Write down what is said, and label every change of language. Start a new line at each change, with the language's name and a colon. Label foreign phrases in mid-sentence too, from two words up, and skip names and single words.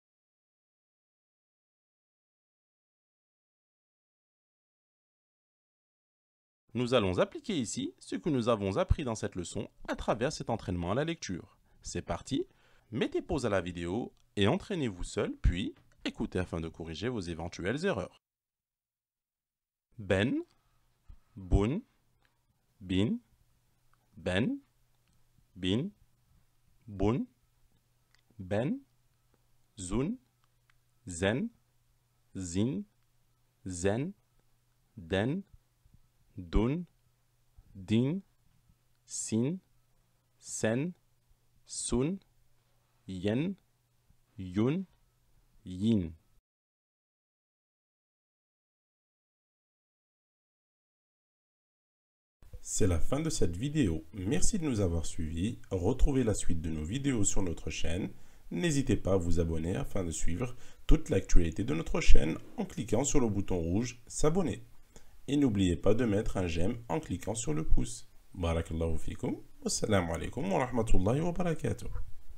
French: Nous allons appliquer ici ce que nous avons appris dans cette leçon à travers cet entraînement à la lecture. C'est parti, mettez pause à la vidéo et entraînez-vous seul, puis écoutez afin de corriger vos éventuelles erreurs. Ben, bun, bin, ben, bin, bun, ben, zun, zen, zin, zen, den, dun, din, sin, sen, sun, yen, yun, yin. C'est la fin de cette vidéo. Merci de nous avoir suivis. Retrouvez la suite de nos vidéos sur notre chaîne. N'hésitez pas à vous abonner afin de suivre toute l'actualité de notre chaîne en cliquant sur le bouton rouge s'abonner. Et n'oubliez pas de mettre un j'aime en cliquant sur le pouce.
Arabic: بارك الله فيكم. والسلام عليكم ورحمة الله وبركاته.